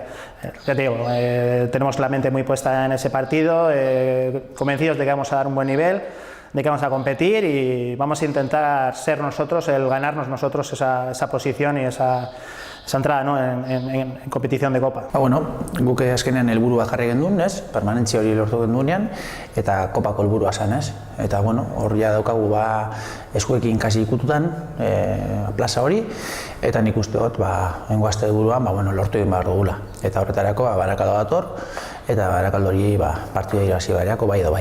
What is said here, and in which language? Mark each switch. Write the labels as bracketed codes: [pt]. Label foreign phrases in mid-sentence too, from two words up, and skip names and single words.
[es] Ya te digo, tenemos la mente muy puesta en ese partido, convencidos de que vamos a dar un buen nivel, de que vamos a competir, y vamos a intentar ser nosotros, el ganarnos nosotros esa posición y esa entrada, ¿no? en competición de Copa. [eu] Bueno, guk azkenean helburua jarri gendun, ez? Permanentzia hori lortu genduenean, eta Kopako helburua zen, ez? Eta bueno, hor ja daukagu eskuekin kasi ikututan plaza hori, eta nik uste dut hengo aste buruan lortu egin behar dugula. Eta horretarako Barakaldo dator, eta Barakaldo hori partida irabazi beharko bai edo bai.